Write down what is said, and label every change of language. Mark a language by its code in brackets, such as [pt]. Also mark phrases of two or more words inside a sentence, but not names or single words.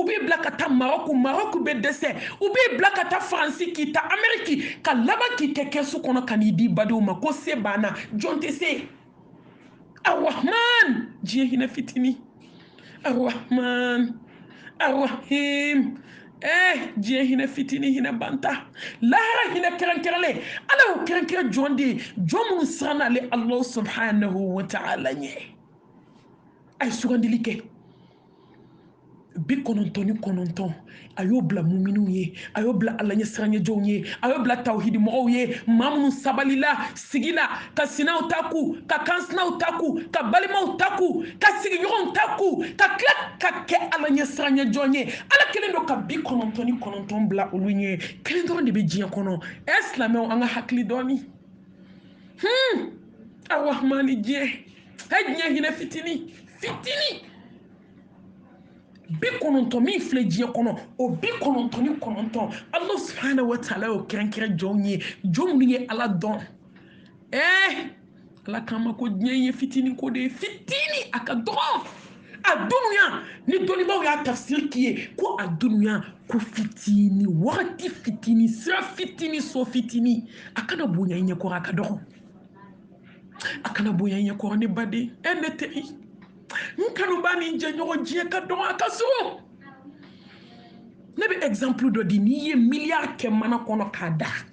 [bm] b'i bila ka taa Maroc bɛ dɛsɛ u b'i bila ka taa Faransi k'i ta Amérique ka laban k'i kɛ kɛsu kɔnɔ ka n'i di badenw ma ko se banna jɔn tɛ se Ar-Rahman diɲɛ hinɛ fitini [ar] الرحمن الرحيم [bm] diɲɛ hinɛ fitini hinɛ banta lahara hinɛ kɛrɛnkɛrɛnlen ala y'o kɛrɛnkɛrɛn jɔn de ye jɔn minnu siran n'ale [ar] الله سبحانه وتعالى [bm] ɲɛ a ye sugandili kɛ 99 a y'o bila muminuw ye a y'o bila ala ɲɛ siranɲɛjɔnw ye a y'o bila tawhidi mɔgɔw ye maa minnu sabalila sigila ka sinaw ta ku ka kansinaw ta ku ka balimaw ta ku ka sigiɲɔgɔnw ta ku ka tila ka kɛ ala ɲɛ siranɲɛjɔn ye ala kelen don ka 99 bila olu ɲɛ kelen dɔrɔn de bɛ diɲɛ kɔnɔ silamɛw an ka hakili dɔɔni Ar-Rahmani diɲɛ diɲɛ hinɛ fitini bi kɔnɔntɔn min filɛ diɲɛ kɔnɔ o bi kɔnɔntɔn ni kɔnɔntɔn [ar] الله سبحانه وتعالى [bm] y'o kɛrɛnkɛrɛn jɔnw ye jɔn minnu ye Ala dɔn Ala k'an ma ko diɲɛ ye fitinin ko de ye fitinin a ka dɔgɔ a dunuya ni dɔnnibaaw y'a tafsir k'i ye ko a dunuya ko fitini wagati fitini sira fitini so fitini a kana bonya i ɲɛkɔrɔ a ka dɔgɔ a kana bonya i ɲɛkɔrɔ ne baden ne teri n kanuba ni jɛɲɔgɔn diɲɛ ka dɔgɔ a ka so ne bɛ exemple dɔ di n'i ye miliyari kɛ mana kɔnɔ k'a da